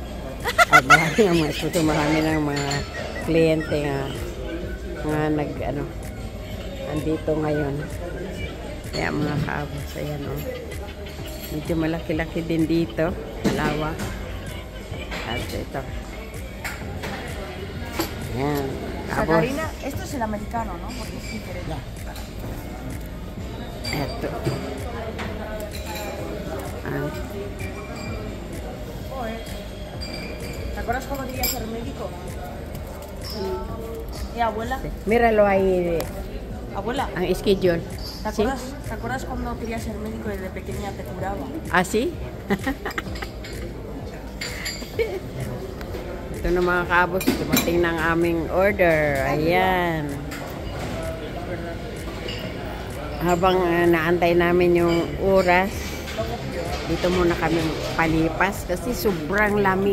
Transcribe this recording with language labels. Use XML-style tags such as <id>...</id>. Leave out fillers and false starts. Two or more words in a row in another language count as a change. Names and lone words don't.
<tl>Marami ng mga kliyente nga andito ngayon. Kaya mga Kaabos, ayan medyo malaki-laki din dito, dalawa. At ito. Ayan, Kaabos.</tl> <es>Sacarina, esto es el americano, ¿no? Porque es diferente. Eto. ¿Te acuerdas cuando quería ser médico? ¿Y abuela? Míralo ahí. Abuela.</es> <tl>Ang schedule.</tl> <es>¿Te acuerdas cuando quería ser médico y desde pequeña te curaba? ¿Ah, sí?</es> <tl>Ito na mga Kaabos, dumating ng aming order. Ayan. Habang naantay namin yung oras, dito muna kami palipas kasi sobrang lamig.</tl>